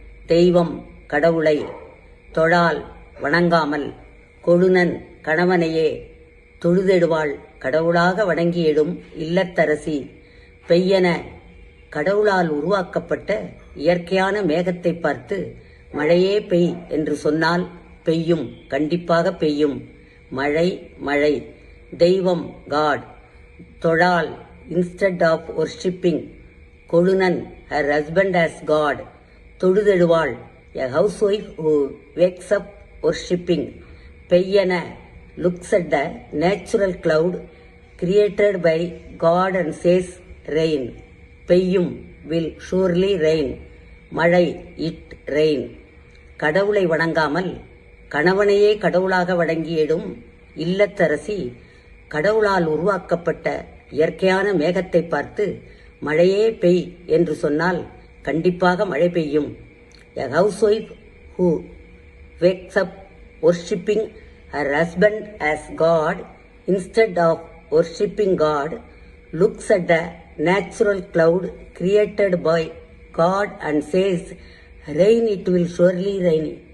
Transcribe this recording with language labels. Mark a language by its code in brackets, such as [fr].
[ta] தெய்வம் கடவுளை தொழால் வணங்காமல் கொழுநன் கணவனையே தொழுதெடுவாள் கடவுளாக வணங்கியிடும் இல்லத்தரசி பெய்யென கடவுளால் உருவாக்கப்பட்ட இயற்கையான மேகத்தை பார்த்து மழையே பெய் என்று சொன்னால் பெய்யும், கண்டிப்பாக பெய்யும். மழை மழை. தெய்வம் [en] God தொழால் instead of worshipping கொழுநன் her husband as God தொழுதெடுவாள் a housewife who wakes up worshipping. பெய்யென looks at the natural cloud created by God and says rain. பெய்யும் will surely rain. மழை it rain. [ta] கடவுளை வணங்காமல் கணவனையே கடவுளாக வணங்கியிடும் இல்லத்தரசி கடவுளால் உருவாக்கப்பட்ட இயற்கையான மேகத்தை பார்த்து மழையே பெய் என்று சொன்னால் கண்டிப்பாக மழை பெய்யும். [en] A housewife who wakes up worshipping her husband as God instead of worshipping God looks at the natural cloud created by God and says, rain, it will surely rain.